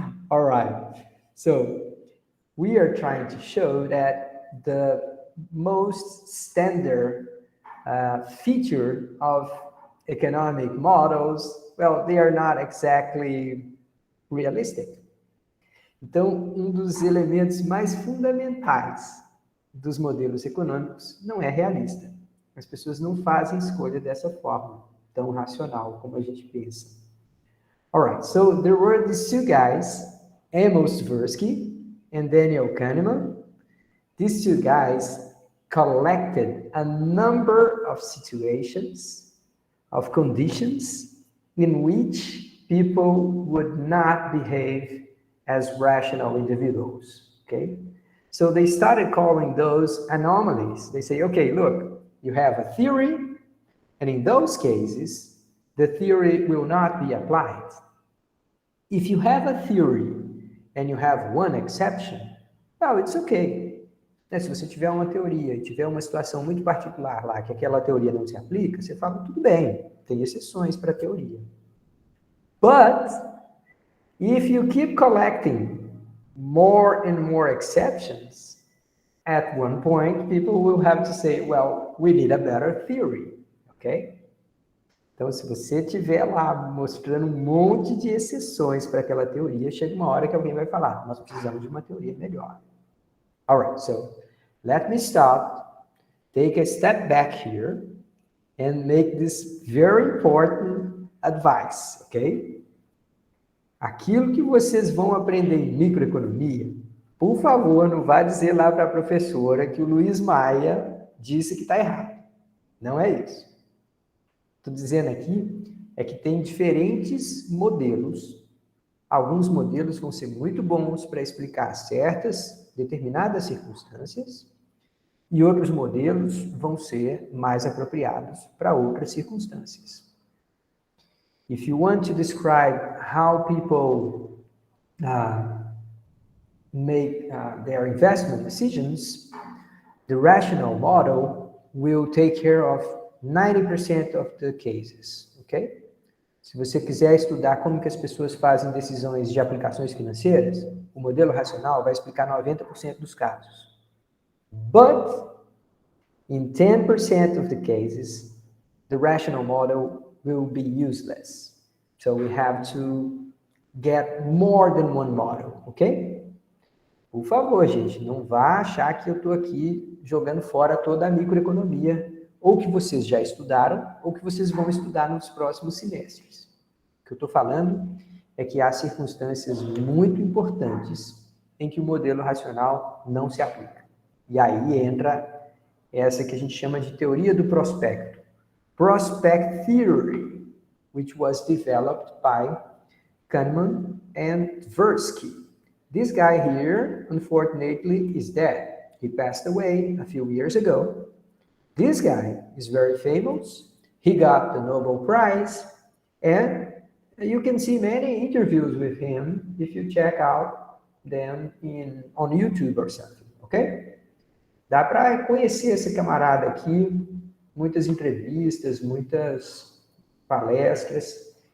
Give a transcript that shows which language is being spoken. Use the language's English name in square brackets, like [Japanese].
[English] All right. So we are trying to show that the most standard feature of economic models, well, they are not exactly realistic. [Portuguese] Então, dos elementos mais fundamentais dos modelos econômicos não é realista. As pessoas não fazem escolha dessa forma, tão racional como a gente pensa. [English] All right, so there were these 2 guys, Amos Tversky and Daniel Kahneman. These 2 guys collected a number of situations, of conditions in which people would not behave as rational individuals, okay? So they started calling those anomalies. They say, okay, look, you have a theory, and in those cases, the theory will not be applied. If you have a theory and you have one exception, well, it's okay. [Portuguese] Se você tiver uma teoria e tiver uma situação muito particular lá, que aquela teoria não se aplica, você fala, tudo bem, tem exceções para a teoria. [English] But, if you keep collecting more and more exceptions, at one point, people will have to say, well, we need a better theory, ok? [Portuguese] Então, se você estiver lá mostrando um monte de exceções para aquela teoria, chega uma hora que alguém vai falar, nós precisamos de uma teoria melhor. [English] All right, so let me stop, take a step back here, and make this very important advice, okay? [Portuguese] Aquilo que vocês vão aprender em microeconomia, por favor, não vá dizer lá para a professora que o Luiz Maia disse que está errado. Não é isso. Estou dizendo aqui é que tem diferentes modelos. Alguns modelos vão ser muito bons para explicar certas, determinadas circunstâncias, e outros modelos vão ser mais apropriados para outras circunstâncias. [English] If you want to describe how people make their investment decisions, the rational model will take care of 90% of the cases, ok? [Portuguese] Se você quiser estudar como que as pessoas fazem decisões de aplicações financeiras, o modelo racional vai explicar 90% dos casos. [English] But in 10% of the cases, the rational model will be useless. So we have to get more than one model, ok? [Portuguese] Por favor, gente, não vá achar que eu estou aqui jogando fora toda a microeconomia, ou que vocês já estudaram, ou que vocês vão estudar nos próximos semestres. O que eu estou falando é que há circunstâncias muito importantes em que o modelo racional não se aplica. E aí entra essa que a gente chama de teoria do prospecto. [English] Prospect theory, which was developed by Kahneman and Tversky. This guy here, unfortunately, is dead. He passed away a few years ago. This guy is very famous. He got the Nobel Prize, and you can see many interviews with him if you check out them on YouTube or something, okay? [Portuguese] Dá para conhecer esse camarada aqui, muitas entrevistas, muitas palestras.